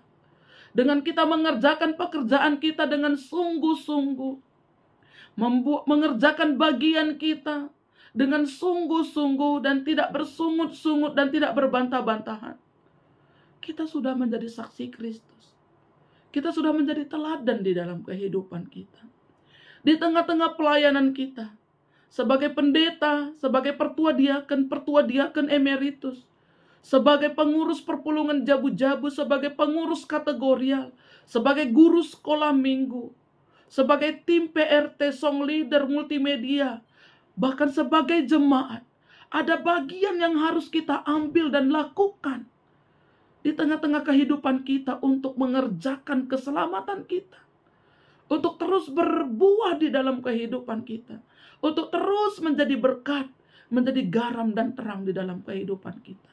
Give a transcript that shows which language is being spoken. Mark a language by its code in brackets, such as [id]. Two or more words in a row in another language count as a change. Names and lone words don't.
[id] Dengan kita mengerjakan pekerjaan kita dengan sungguh-sungguh, mengerjakan bagian kita dengan sungguh-sungguh dan tidak bersungut-sungut dan tidak berbantah-bantahan, kita sudah menjadi saksi Kristus. Kita sudah menjadi teladan di dalam kehidupan kita. Di tengah-tengah pelayanan kita, sebagai pendeta, sebagai pertua diaken emeritus, sebagai pengurus perpulungan jabu-jabu, sebagai pengurus kategorial, sebagai guru sekolah minggu, sebagai tim PRT, [en] song leader, [id] multimedia, bahkan sebagai jemaat, ada bagian yang harus kita ambil dan lakukan di tengah-tengah kehidupan kita untuk mengerjakan keselamatan kita, untuk terus berbuah di dalam kehidupan kita, untuk terus menjadi berkat, menjadi garam dan terang di dalam kehidupan kita.